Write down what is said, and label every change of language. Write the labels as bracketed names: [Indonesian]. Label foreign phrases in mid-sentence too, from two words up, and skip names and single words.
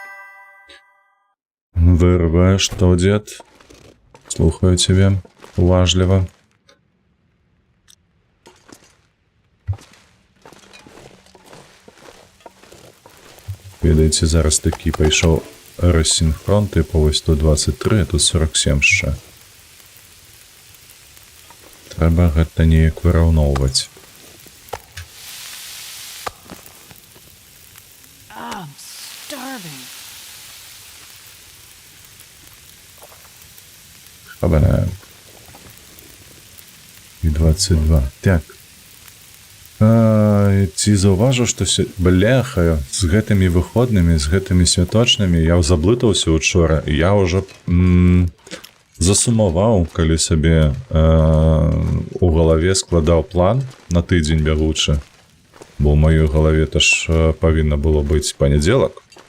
[Belarusian] Вырвае, што, дзед? Слухаю цябе уважліва. Ведаеце, зараз такі пайшоў рассінхрон, [Ukrainian] типу ось тут 23, а тут 47 ще. [Belarusian] Трэба гэта неяк выраўноўваць. [English] I'm starving. Хабана. [Belarusian] І 22. Так. Ці заўважыў, што бляха, з гэтымі выходнымі, з гэтымі святочнымі я заблытаўся учора, і я ўжо засумаваў, калі сабе у галаве складаў план на тыдзень бягучы, бо ў маёй галаве ж павінна было быць панядзелак.